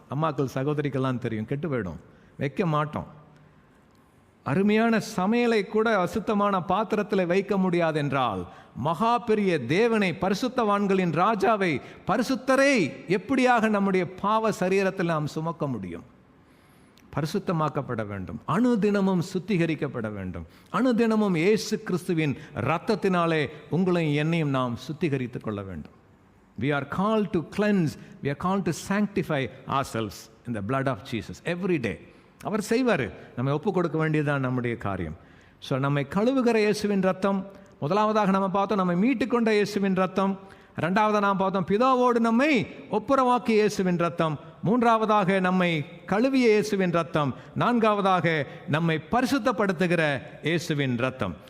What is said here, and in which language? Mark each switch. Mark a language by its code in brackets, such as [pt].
[ta] அம்மாக்கள் சகோதரிக்கெல்லாம் தெரியும், கெட்டு போயிடும், வைக்க மாட்டோம். அருமையான சமையலை கூட அசுத்தமான பாத்திரத்தில் வைக்க முடியாது என்றால், மகா பெரிய தேவனை, பரிசுத்தவான்களின் ராஜாவை, பரிசுத்தரை எப்படியாக நம்முடைய பாவ சரீரத்தில் நாம் சுமக்க முடியும்? பரிசுத்தமாக்கப்பட வேண்டும். அணுதினமும் சுத்திகரிக்கப்பட வேண்டும். அணுதினமும் இயேசு கிறிஸ்துவின் இரத்தத்தினாலே உங்களையும் என்னையும் நாம் சுத்திகரித்துக் கொள்ள வேண்டும். [en] We are called to cleanse, we are called to sanctify ourselves in the blood of Jesus every day. [ta] அவர் செய்வார். நம்ம ஒப்பு கொடுக்க வேண்டியதுதான் நம்முடைய காரியம். ஸோ நம்மை கழுவுகிற இயேசுவின் ரத்தம் முதலாவதாக நம்ம பார்த்தோம். நம்மை மீட்டுக்கொண்ட இயேசுவின் ரத்தம். ரெண்டாவதாக நாம் பார்த்தோம் பிதாவோடு நம்மை ஒப்புரவாக்கிய இயேசுவின் ரத்தம். மூன்றாவதாக நம்மை கழுவிய இயேசுவின் ரத்தம். நான்காவதாக நம்மை பரிசுத்தப்படுத்துகிற இயேசுவின் ரத்தம்.